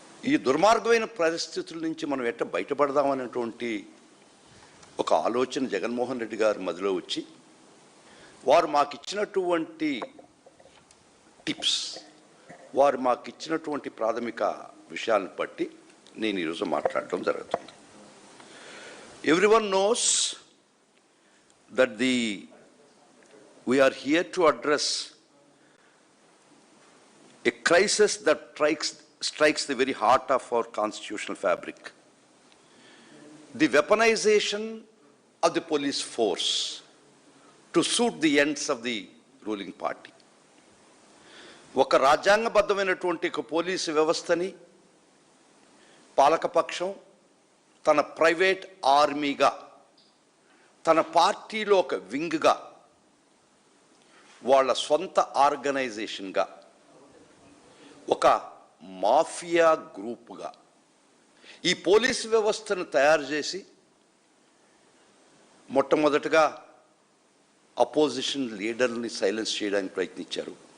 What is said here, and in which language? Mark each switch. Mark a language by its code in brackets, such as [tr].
[te] ఈ దుర్మార్గమైన పరిస్థితుల నుంచి మనం ఎట్లా బయటపడదామనేటువంటి ఒక ఆలోచన జగన్మోహన్ రెడ్డి గారి మదిలో వచ్చి వారు మాకు ఇచ్చినటువంటి టిప్స్, వారు మాకు ఇచ్చినటువంటి ప్రాథమిక విషయాలను బట్టి నేను ఈరోజు మాట్లాడటం జరుగుతుంది. [en] Everyone knows that we are here to address a crisis that strikes the very heart of our constitutional fabric. The weaponization of the police force to suit the ends of the ruling party. [te] ఒక రాజ్యాంగబద్ధమైనటువంటి ఒక police వ్యవస్థని పాలకపక్షం తన private ఆర్మీగా, తన పార్టీలో ఒక వింగ్గా, వాళ్ళ సొంత ఆర్గనైజేషన్గా, ఒక మాఫియా గ్రూపుగా ఈ పోలీసు వ్యవస్థను తయారు చేసి మొట్టమొదటగా అపోజిషన్ లీడర్ని సైలెన్స్ చేయడానికి ప్రయత్నించారు.